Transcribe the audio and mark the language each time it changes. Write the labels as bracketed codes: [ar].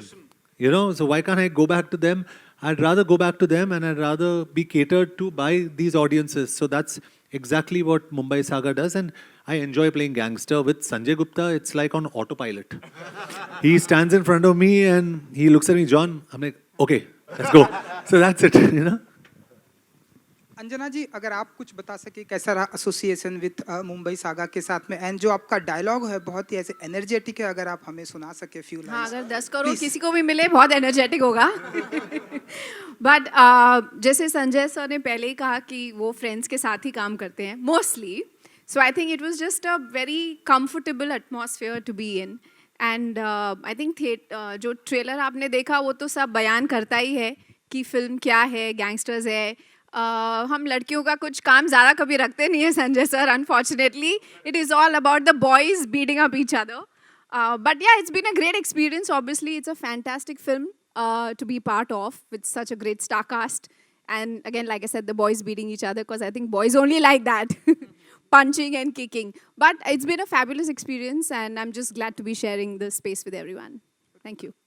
[en] So why can't I go back to them? I'd rather go back to them, and I'd rather be catered to by these audiences. So that's exactly what Mumbai Saga does. And I enjoy playing gangster with Sanjay Gupta. It's like on autopilot. He stands in front of me and he looks at me, John. I'm like, okay, let's go. So that's it, [hi] Anjana जी अगर आप कुछ बता सके कैसा रहा association with Mumbai saga के साथ में एंड जो आपका डायलॉग है बहुत ही ऐसे एनर्जेटिक है अगर आप हमें सुना सके फ्यू हाँ लाइन्स अगर 10 करोड़ किसी को भी मिले बहुत एनर्जेटिक होगा बट जैसे संजय सर ने पहले ही कहा कि वो फ्रेंड्स के साथ ही काम करते हैं mostly so I think it was just a very comfortable atmosphere to be in and I think जो ट्रेलर आपने देखा वो तो सब बयान करता ही है कि फिल्म क्या है गैंगस्टर्स है हम लड़कियों का कुछ काम ज़्यादा कभी रखते नहीं है Sanjay sir unfortunately it is all about the boys beating up each other but yeah, it's been a great experience. [en] Obviously, it's a fantastic film to be part of with such a great star cast. And again, like I said, the boys beating each other because I think boys only like that, punching and kicking. But it's been a fabulous experience, and I'm just glad to be sharing this space with everyone. Thank you.